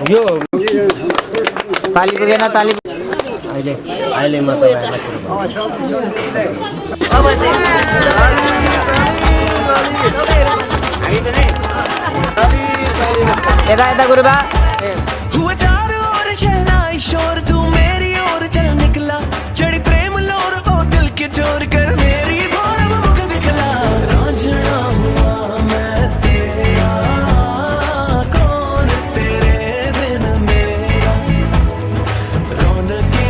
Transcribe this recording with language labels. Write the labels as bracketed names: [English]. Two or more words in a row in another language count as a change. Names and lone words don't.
[Nepali] यो ताली पुगेन, ताली अहिले म तपाईँहरूलाई सुरु अब चाहिँ यता यता गुरुबा [Hindi] हुआ चारों ओर शहनाई शोर तू मेरी ओर चल निकला चढ़ी प्रेम लोर ओ दिल के चोर कर मेरी भोर मुख दिखला रांझना हुआ मैं तेरा कौन तेरे बिन मेरा रौनके